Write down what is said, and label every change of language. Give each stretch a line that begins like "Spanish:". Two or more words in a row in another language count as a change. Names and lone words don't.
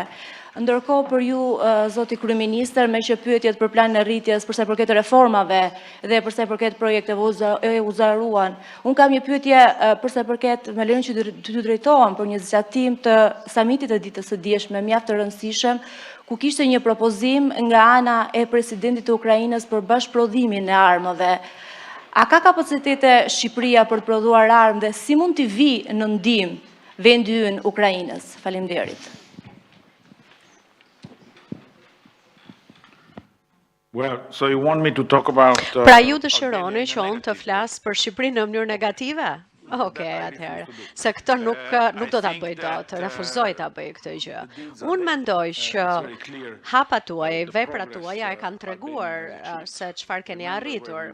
Albanian: Ndërkohë për ju, zoti kryeministër, me që pyetjet për planin e rritjes për sa i përket reformave dhe për sa i përket projekteve u zgjaruan, unë kam një pyetje për sa i përket me lejen që të drejtohem për një zgjatim të samitit të ditës së dieshme mjaft të rëndësishëm, ku kishte një propozim nga ana e presidentit të Ukrainës për bashkëprodhimin e armëve. A ka kapacitete Shqipëria për të prodhuar armë dhe si mund t'i vi në ndihmë vendi ynë Ukrainës? Faleminderit.
English: Well, so you want me to talk about...
Albanian: Pra ju dëshironi që unë të flas për Shqipërinë në mënyrë negative? Okej, atëherë, se këtë nuk do ta bëj dot, refuzoj ta bëj këtë gjë. Unë mendoj që hapat tuaj, veprat tuaja e kanë treguar se çfarë keni arritur.